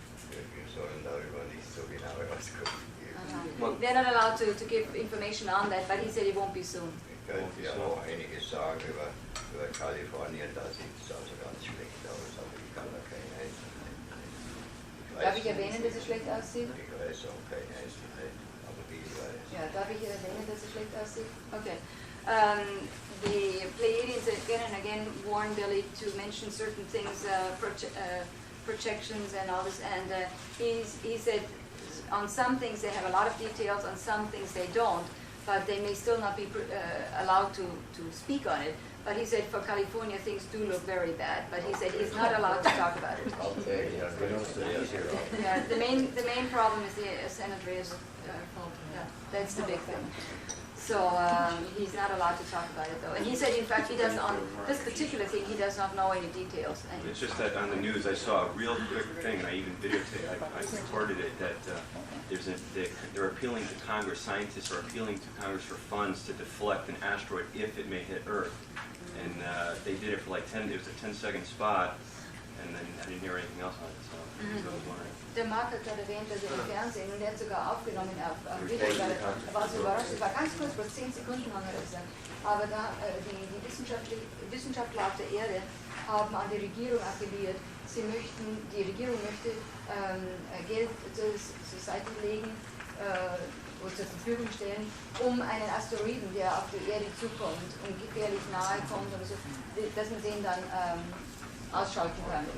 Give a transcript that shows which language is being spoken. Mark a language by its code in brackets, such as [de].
[de] Wir sollen darüber nicht so genaue Auskunft geben. [en] They're not allowed to give information on that, but he said it won't be soon. [de] Ich könnte ja auch einiges sagen über Kalifornien, da sieht es also ganz schlecht aus, aber ich kann da keine Einzelheiten. Darf ich erwähnen, dass es schlecht aussieht? Ich weiß auch keine Einzelheiten, aber wie ich weiß. Ja, darf ich erwähnen, dass es schlecht aussieht? [en] Okay. The Pleiadians again and again warn Billy to mention certain things, projections and all this, and he said on some things they have a lot of details, on some things they don't, but they may still not be allowed to speak on it. But he said for California things do look very bad, but he said he's not allowed to talk about it. Okay, Yeah, the main problem is the San Andreas fault. Yeah, that's the big thing. So he's not allowed to talk about it though. And he said, in fact, he doesn't, on this particular thing, he does not know any details. And It's just that on the news I saw a real quick thing, and I even videotaped, I recorded it, that they're appealing to Congress, scientists are appealing to Congress for funds to deflect an asteroid if it may hit Earth. And they did it for like it was a 10-second spot, and then I didn't hear anything else on it, so I was wondering. [de] der Marc hat gerade erwähnt, dass er im Fernsehen, und er hat sogar aufgenommen auf Video, er war so überrascht, es war ganz kurz, bloß 10 Sekunden haben wir gesagt. Aber da, die Wissenschaftler auf der Erde haben an die Regierung appelliert, die Regierung möchte Geld zur Seite legen, oder zur Verfügung stellen, um einen Asteroiden, der auf die Erde zukommt und gefährlich nahe kommt oder so, dass man den dann ausschalten kann.